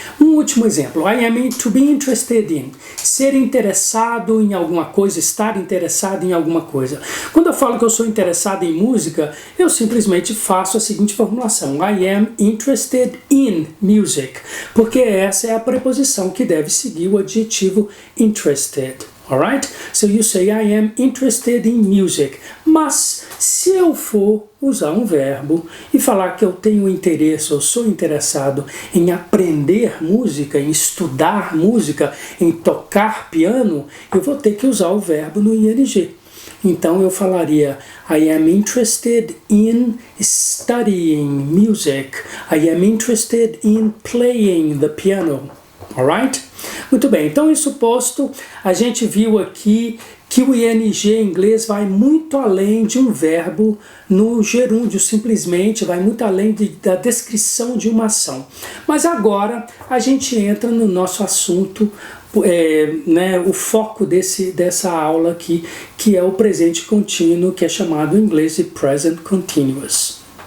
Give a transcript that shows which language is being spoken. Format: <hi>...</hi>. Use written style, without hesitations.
<pt>Um último exemplo,</pt> <en>I am to be interested in,</en> <pt>ser interessado em alguma coisa, estar interessado em alguma coisa. Quando eu falo que eu sou interessado em música, eu simplesmente faço a seguinte formulação,</pt> <en>I am interested in music,</en> <pt>porque essa é a preposição que deve seguir o adjetivo interested.</pt> <en>Alright? So you say I am interested in music.</en> <pt>Mas se eu for usar um verbo e falar que eu tenho interesse ou sou interessado em aprender música, em estudar música, em tocar piano, eu vou ter que usar o verbo no ing. Então eu falaria</pt> <en>I am interested in studying music. I am interested in playing the piano. Alright?</en> <pt>Muito bem, então isso posto, a gente viu aqui que o ing em inglês vai muito além de um verbo no gerúndio, simplesmente vai muito além da descrição de uma ação. Mas agora a gente entra no nosso assunto, né, o foco dessa aula aqui, que é o presente contínuo, que é chamado em inglês de present continuous.</pt>